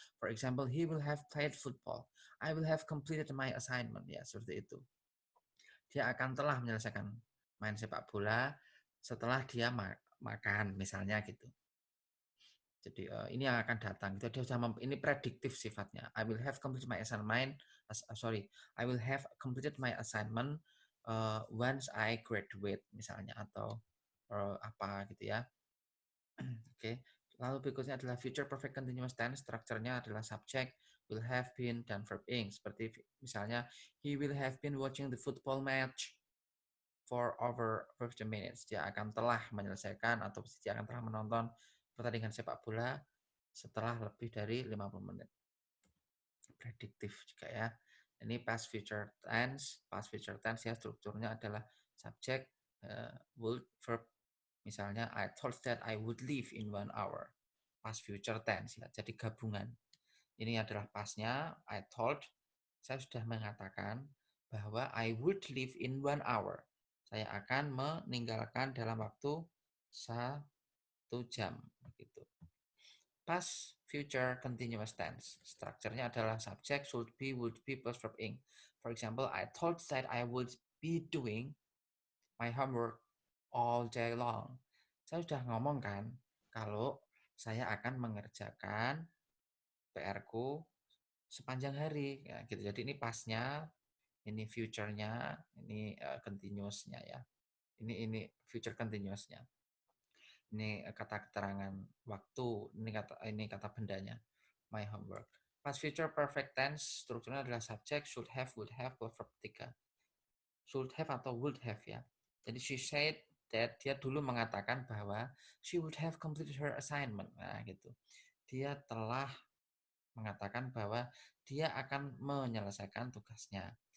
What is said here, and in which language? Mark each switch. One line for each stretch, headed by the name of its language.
English: For example, he will have played football. I will have completed my assignment.
Indonesian: Ya, seperti itu. Dia akan telah menyelesaikan main sepak bola setelah dia makan, misalnya gitu. Jadi ini yang akan datang. Itu dia sudah ini prediktif sifatnya.
English: I will have completed my assignment. I will have completed my assignment once I graduate,
Indonesian: misalnya, atau apa gitu ya.
English: Oke.
Indonesian: Lalu berikutnya adalah future perfect continuous tense. Strukturnya adalah subject, will have been, dan verb ing. Seperti misalnya,
English: he will have been watching the football match for over 50 minutes.
Indonesian: Dia akan telah menyelesaikan atau dia akan telah menonton pertandingan sepak bola setelah lebih dari 50 menit. Prediktif juga ya. Ini past future tense. Past future tense ya, strukturnya adalah subject, would, verb.
English: Misalnya, I thought that I would leave in 1 hour.
Indonesian: Past future tense ya, jadi gabungan. Ini adalah pastnya, I thought. Saya sudah mengatakan bahwa
English: I would leave in 1 hour.
Indonesian: Saya akan meninggalkan dalam waktu 1 jam. Gitu. Past future continuous tense. Strukturnya adalah subject, should be, would be, plus verb ing.
English: For example, I thought that I would be doing my homework all day long.
Indonesian: Saya sudah ngomong kan, kalau saya akan mengerjakan PR-ku sepanjang hari. Ya, gitu. Jadi ini pasnya, ini future-nya, ini continuous-nya ya. Ini future continuous-nya. Ini kata keterangan waktu, ini kata bendanya. My homework. Past future perfect tense strukturnya adalah subject, should have, would have, plus verb 3. Should have atau would have ya. Jadi
English: she said that,
Indonesian: dia dulu mengatakan bahwa
English: she would have completed her assignment.
Indonesian: Nah, gitu. Dia telah mengatakan bahwa dia akan menyelesaikan tugasnya.